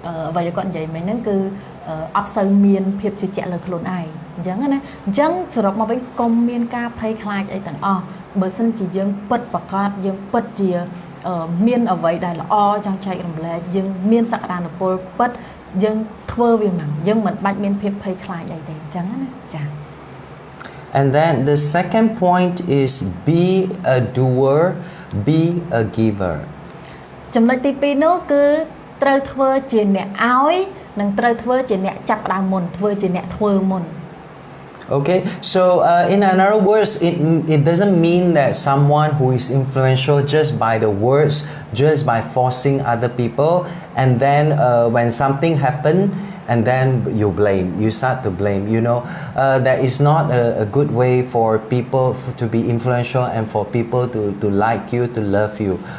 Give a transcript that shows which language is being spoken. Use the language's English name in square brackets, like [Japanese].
[Khmer] អ្វីដែលគាត់និយាយមិញហ្នឹងគឺអត់សូវមានភាពជឿជាក់លើខ្លួនឯងអញ្ចឹងណាអញ្ចឹងសរុបមកវិញកុំមានការភ័យខ្លាចអីទាំងអស់បើសិនជាយើងពិតប្រាកដយើងពិតជាមានអ្វីដែលល្អចង់ចែករំលែកយើងមានសក្តានុពលពិតយើងធ្វើវាមកយើងមិនបាច់មានភាពភ័យខ្លាចអីទេអញ្ចឹងណាចា [English] And then the second point is be a doer, be a giver. [Khmer] ចំណុចទី2នោះគឺត្រូវធ្វើជាអ្នកឲ្យនិងត្រូវធ្វើជាអ្នកចាប់ផ្ដើមមុនធ្វើជាអ្នកធ្វើមុន [English] Okay, so in other words, it doesn't mean that someone who is influential just by the words, just by forcing other people, and then when something happens, and then you start to blame. You know, that is not a good way for people to be influential and for people to like you, to love you.